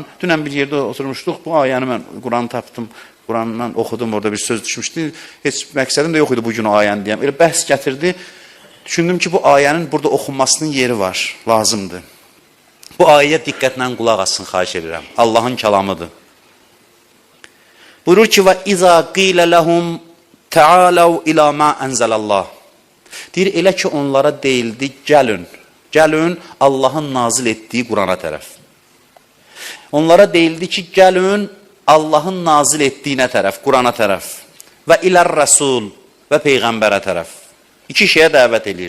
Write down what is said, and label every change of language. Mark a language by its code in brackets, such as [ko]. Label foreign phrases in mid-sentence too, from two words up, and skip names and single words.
[az] Dünən bir yerdə oturmuşduq, bu ayəni mən Quranı tapdım, Qurandan oxudum, orada bir söz düşmüşdü. Heç məqsədim də yox idi bu gün o ayəni deyəm. Elə bəhs gətirdi, düşündüm ki, bu ayənin burada oxunmasının yeri var, lazımdır. Bu ayəyə diqqətlə qulaq asın, xahiş edirəm. Allahın kəlamıdır. Buyurur ki, [ar] وَإِذَا قِيلَ لَهُمْ تَعَالَوْا إِلَى مَا أَنْزَلَ اللّٰهِ [az] Deyir, elə ki onlara deyildi, gəlin Allahın nazil etdiyi Qurana tərəf. Onlara deyildi ki, gəlin Allahın nazil etdiyinə tərəf, Qurana tərəf və [ar] إلى الرسول [az] və Peyğəmbərə tərəf. İki şeyə dəvət edir.